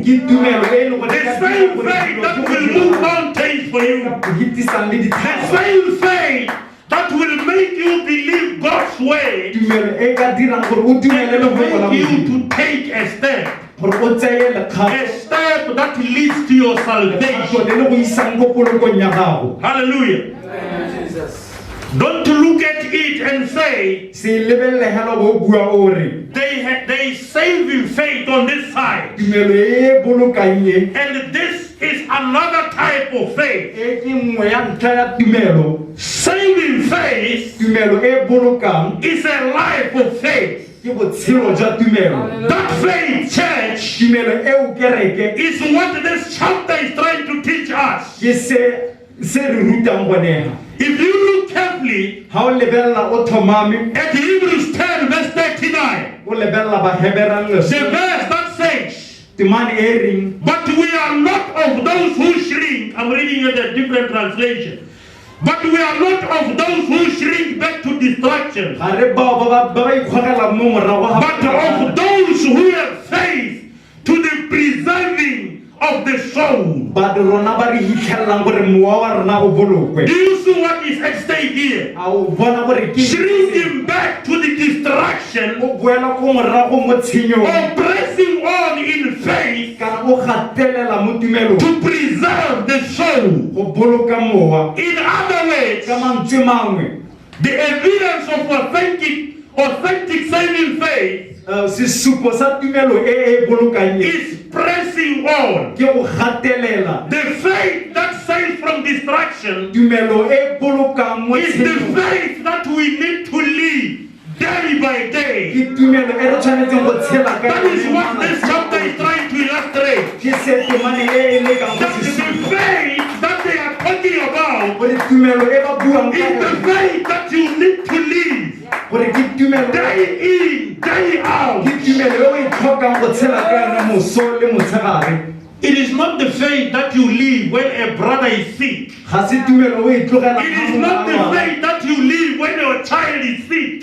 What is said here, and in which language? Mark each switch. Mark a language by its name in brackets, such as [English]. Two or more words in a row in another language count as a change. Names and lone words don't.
[Tswana] ke tumelo e leng gore [English] The same faith that will move mountains for you. [Tswana] go hitisang le [English] The [Tswana] dithaba [English] same faith that will make you believe God's way [Tswana] tumelo e ka dirang gore o dumele le [English] and [Tswana] go la [English] make you [Tswana] modimo [English] to take a step. [Tswana] gore o tseye [English] A [Tswana] lekgato [English] step that leads to your salvation. [Tswana] le le go isang ko polokong ya gago [English] Hallelujah. Don't look at it and say, [Tswana] se lebelele hela go bua o re [English] they is saving faith on this side. [Tswana] tumelo e bolokang e [English] And this is another type of faith. [Tswana] e ke nngwe ya ntlha ya tumelo. [English] Saving faith [Tswana] Tumelo e bolokang [English] is a life of faith. [Tswana] ke botshelo jwa tumelo. [English] That faith, church, [Tswana] Tumelo eo kereke [English] is what this chapter is trying to teach us. [Tswana] ke se re rutang bonega. [English] If you look carefully [Tswana] Ha o lebella o thomame [English] at Hebrews 10 verse 39, [Tswana] o lebella ba Heberang [English] the verse that says, [Tswana] temane e reng [English] but we are not of those who shrink. I'm reading it a different translation. But we are not of those who shrink back to destruction, [Tswana] ga re bao ba ikgwagela mo morago [English] but of those who have faith to the preserving of the soul. [Tswana] ba di rona ba re hitlhelelang gore mowa wa rona o bolokwe. [English] Do you see what is at stake here? [Tswana] A o bona gore ke [English] Shrinking back to the destruction [Tswana] o boela ko morago mo tshenyong [English] or pressing on in faith [Tswana] kana o gatelela mo tumelong [English] to preserve the soul. [Tswana] go boloka mowa. [English] In other words, [Tswana] Ka mantswe mangwe [English] the evidence of authentic saving faith [Tswana] sesupo sa tumelo e bolokang [English] is pressing on. [Tswana] ke go gatelela. [English] The faith that saves from destruction [Tswana] Tumelo e bolokang mo [English] is the [Tswana] tshenyong [English] faith that we need to live day by day. [Tswana] ke tumelo e re tshwanetseng go tshela ka [English] That is [Tswana] yone [English] what this chapter is trying to illustrate. [Tswana] ke se temane e lekang go [English] That the [Tswana] sesupo [English] faith that they are talking about [Tswana] gore tumelo e ba buang ka [English] is the [Tswana] yone [English] faith that you need to live [Tswana] gore ke tumelo [English] day in, day out. [Tswana] ke tumelo e o e tlhokang go tshela ka yone moso le motshegare. [English] It is not the faith that you live when a brother is sick. [Tswana] Ga se tumelo o e tlogela [English] It is not the faith that you live when your child is sick.